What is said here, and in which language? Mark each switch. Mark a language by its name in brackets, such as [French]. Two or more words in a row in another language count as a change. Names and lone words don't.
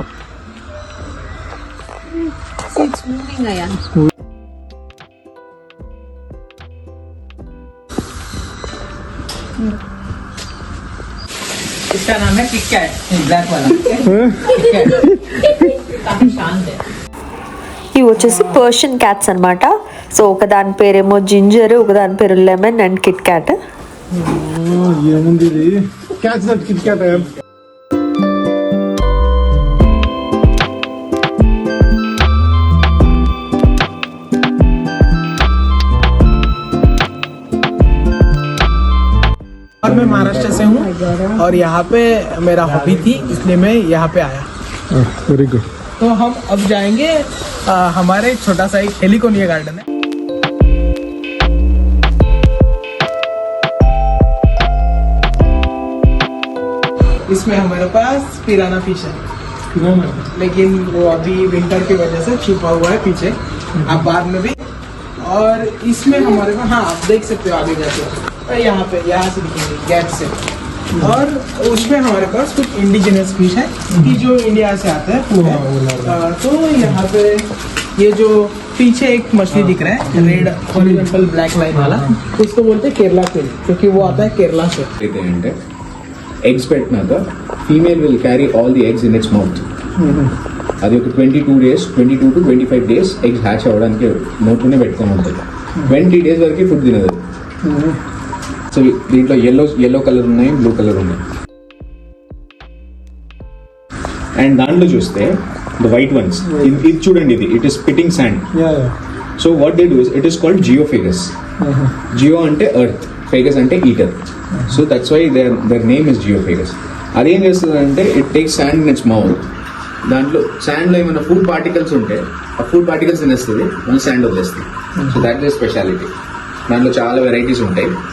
[Hindi] इसका नाम है किक कैट, ब्लैक वाला किक कैट। काफी शांत है। [Telugu] ఇవి వచ్చేసి [English] Persian cats [Telugu] అన్నమాట. సో ఒక దాని పేరేమో జింజర్, ఒక దాని పేరు [English] lemon and Kit Kat. [Telugu] ఏముంది ఇది [English] catch that Kit Kat [Hindi] और मैं महाराष्ट्र से हूँ और यहाँ पे मेरा हॉबी थी, इसलिए मैं यहाँ पे आया। [English] very good. [Hindi] तो हम अब जाएंगे हमारे छोटा सा एक हेलिकोनिया गार्डन है। इसमें हमारे पास [English] piranha fish [Hindi] है, लेकिन वो अभी विंटर की वजह से छुपा हुआ है पीछे, आप बाद में भी। और इसमें हमारे पास, हाँ आप देख सकते हो आगे जाके, यहाँ से दिखेंगे गेट से। और उसमें हमारे पास कुछ [English] indigenous fish [Hindi] है कि जो इंडिया से आते हैं पूरे। तो यहाँ पे ये जो पीछे एक मछली दिख रहा है [English] red horizontal black line [Hindi] वाला, उसको बोलते हैं केरला क्वीन, क्योंकि वो आता है केरला से। [Telugu] ఎగ్స్ పెట్టినాక [English] female will carry all the eggs in its mouth. [Telugu] అది ఒక 22 డేస్ 22 to 25 [English] days eggs hatch [Telugu] అవ్వడానికి నోట్లోనే పెట్టుకొని ఉంటుంది. 20 డేస్ వరకు ఫుడ్ తినదు. సో దీంట్లో [English] yellow colour [Telugu] ఉన్నాయి, [English] blue colour [Telugu] ఉన్నాయి. అండ్ దాంట్లో చూస్తే [English] the white ones, [Telugu] ఇది చూడండి, [English] it is spitting sand. so what they do is, it is called Geophagus. Geo అంటే earth, phagus అంటే eater. so that's why their name is Geophagus. [Telugu] అదేం చేస్తుంది అంటే [English] it takes sand in its mouth. [Telugu] దాంట్లో శాండ్లో ఏమైనా [English] food particles [Telugu] ఉంటే ఆ [English] food particles [Telugu] తినేస్తుంది, మళ్ళీ శాండ్ వదిలేస్తుంది. [English] so that is speciality. [Telugu] దాంట్లో చాలా వెరైటీస్ ఉంటాయి.